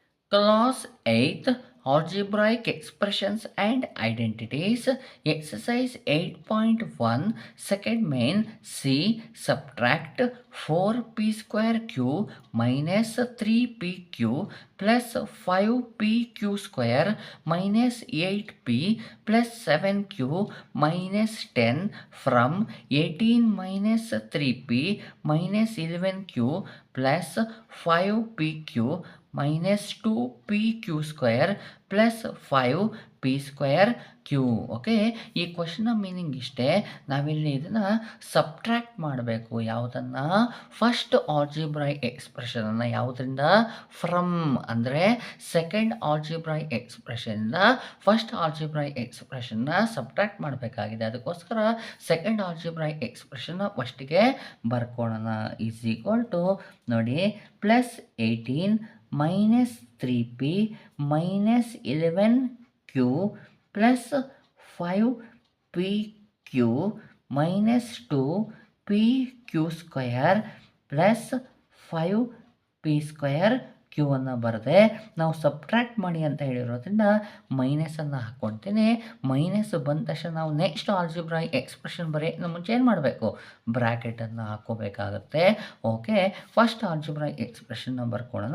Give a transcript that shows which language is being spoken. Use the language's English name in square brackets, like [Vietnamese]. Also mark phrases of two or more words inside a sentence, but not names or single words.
[English] Class 8th Algebraic Expressions and Identities Exercise 8.1 Second Main C Subtract 4p square q minus 3pq plus 5pq square minus 8p plus 7q minus 10 from 18 minus 3p minus 11q plus 5pq minus 2pq square plus 5p square q. [Kannada] ಓಕೆ, ಈ ಕ್ವಶನ್ನ ಮೀನಿಂಗ್ ಇಷ್ಟೇ. ನಾವಿಲ್ಲಿ ಇದನ್ನು ಸಬ್ಟ್ರ್ಯಾಕ್ಟ್ ಮಾಡಬೇಕು. ಯಾವುದನ್ನು? [English] first algebraic expressionannu. [Kannada] ಯಾವುದರಿಂದ? ಫ್ರಮ್ ಅಂದರೆ [English] second algebraic expressioninda first algebraic expressionna [Kannada] ಸಬ್ಟ್ರ್ಯಾಕ್ಟ್ ಮಾಡಬೇಕಾಗಿದೆ. ಅದಕ್ಕೋಸ್ಕರ [English] second algebraic expressionna [Kannada] ಫಸ್ಟಿಗೆ ಬರ್ಕೊಳ್ಳೋಣ. [English] is equal to [Kannada] ನೋಡಿ [English] ಪ್ಲಸ್ 18 minus 3p minus 11q plus 5pq minus 2pq square plus 5p square q [Kannada] ಅನ್ನು ಬರದೆ ನಾವು ಸಬ್ಟ್ರ್ಯಾಕ್ಟ್ ಮಾಡಿ ಅಂತ ಹೇಳಿರೋದ್ರಿಂದ ಮೈನಸನ್ನು ಹಾಕ್ಕೊಳ್ತೀನಿ. ಮೈನಸ್ ಬಂದ ತಕ್ಷಣ ನಾವು [English] next algebraic expression [Kannada] ಬರೆಯೋಕ್ಕೆ ಮುಂಚೆ ಏನು ಮಾಡಬೇಕು? ಬ್ರ್ಯಾಕೆಟನ್ನು ಹಾಕ್ಕೋಬೇಕಾಗುತ್ತೆ. ಓಕೆ, [English] first algebraic expressionna [Kannada] ಬರ್ಕೊಳ್ಳೋಣ.